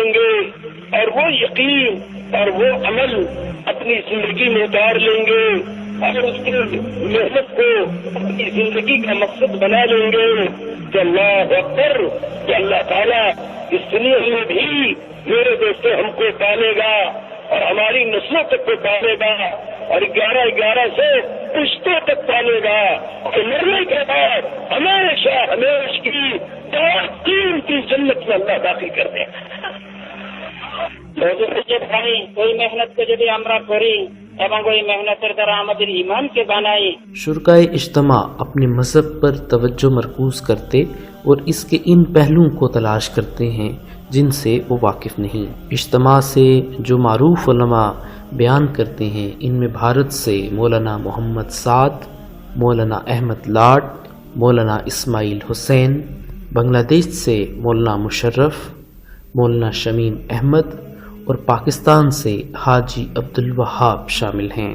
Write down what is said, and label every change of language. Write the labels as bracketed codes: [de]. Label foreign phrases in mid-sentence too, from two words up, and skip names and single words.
[ur] گے اور وہ یقین اور وہ عمل اپنی زندگی میں اتار لیں گے اور اس کی محنت کو اپنی زندگی کا مقصد بنا لیں گے کہ [ar] اللہ اکبر، [ur] کہ اللہ تعالیٰ اس دنیا میں بھی میرے دوستوں ہم کو پالے گا اور ہماری نسلوں تک کو پالے گا اور 11 سے پشتوں تک پالے گا، اور مرنے کے بعد ہمیشہ کی قیمتی جنت میں اللہ داخل کر دیں۔ [bn] ভাই ওই মেহনত কে যদি আমরা করি এবং ওই মেহনতের দ্বারা আমাদের ঈমানকে বানাই। [ur] شرکاء اجتماع اپنے مذہب پر توجہ مرکوز کرتے اور اس کے ان پہلوؤں کو تلاش کرتے ہیں جن سے وہ واقف نہیں۔ اجتماع سے جو معروف علماء بیان کرتے ہیں ان میں بھارت سے مولانا محمد سعد، مولانا احمد لاٹ، مولانا اسماعیل حسین، بنگلہ دیش سے مولانا مشرف، مولانا شمیم احمد اور پاکستان سے حاجی عبدالوہاب شامل ہیں۔